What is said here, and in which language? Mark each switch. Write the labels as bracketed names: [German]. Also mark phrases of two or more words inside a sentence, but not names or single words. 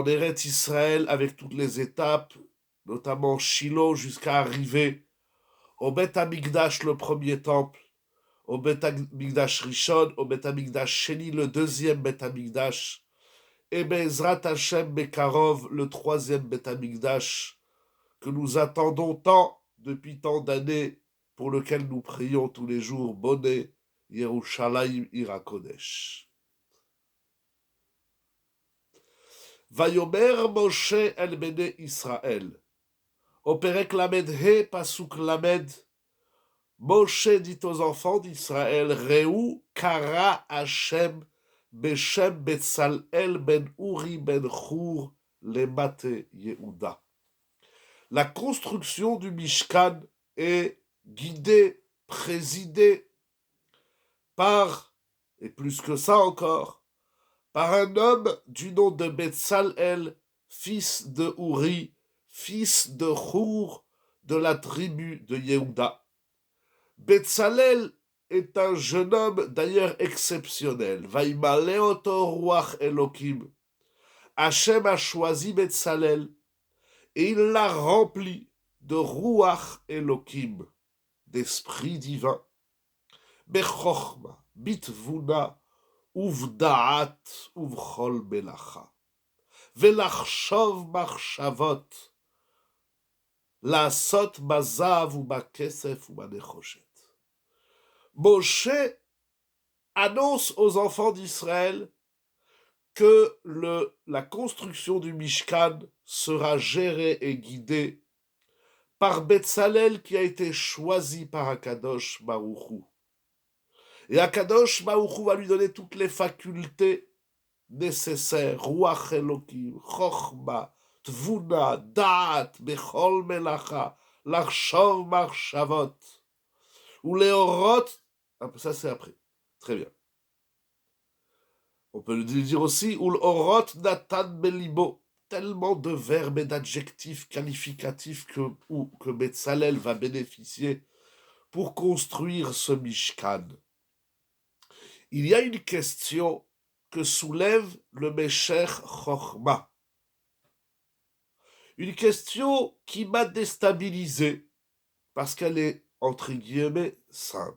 [French] Eretz Israël avec toutes les étapes, notamment Shiloh, jusqu'à arriver au Beth Amikdash, le premier temple, au [Hebrew] בית המקדש ראשון, [French] au [Hebrew] בית המקדש שני, [French] le deuxième Beth Amikdash, et [Hebrew] בעזרת השם בקרוב, [French] le troisième Beth Amikdash, que nous attendons tant depuis tant d'années, pour lequel nous prions tous les jours, [Hebrew] בונה ירושלים עיר הקודש. ויאמר משה אל בני ישראל. [French] Au Perek Lamed He, Pasuk Lamed, Moshe dit aux enfants d'Israël, [Hebrew] ראו קרא השם בשם בצלאל בן אורי בן חור למטה יהודה. [French] La construction du Mishkan est guidée, présidée par, et plus que ça encore, par un homme du nom de Betzalel, fils de Uri, fils de Chur, de la tribu de Yehuda. Betzalel est un jeune homme d'ailleurs exceptionnel. [Hebrew] וימלאותו רוח אלוקים. [French] Hachem a choisi Betzalel et il l'a rempli de [Hebrew] רוח אלוקים, [French] d'esprit divin. [Hebrew] בחכמה, בתבונה, ובדעת, ובכל מלאכה. ולחשוב מחשבות, לעשות בזהב ובכסף ובנחושת. [French] Moshe annonce aux enfants d'Israël que la construction du Mishkan sera gérée et guidée par Betzalel qui a été choisi par [Hebrew] הקדוש ברוך הוא. [French] Et [Hebrew] הקדוש ברוך הוא [French] va lui donner toutes les facultés nécessaires, [Hebrew] רוח אלוקים, חכמה, תבונה, דעת, בכל מלאכה, לחשוב מחשבות, [French] ou léorot, ça c'est après, très bien. On peut le dire aussi, [Hebrew] ולהורות נתן בליבו, [French] tellement de verbes et d'adjectifs qualificatifs que Betzalel va bénéficier pour construire ce Mishkan. Il y a une question que soulève le Mesher Chochma. Une question qui m'a déstabilisé parce qu'elle est, entre guillemets, simple.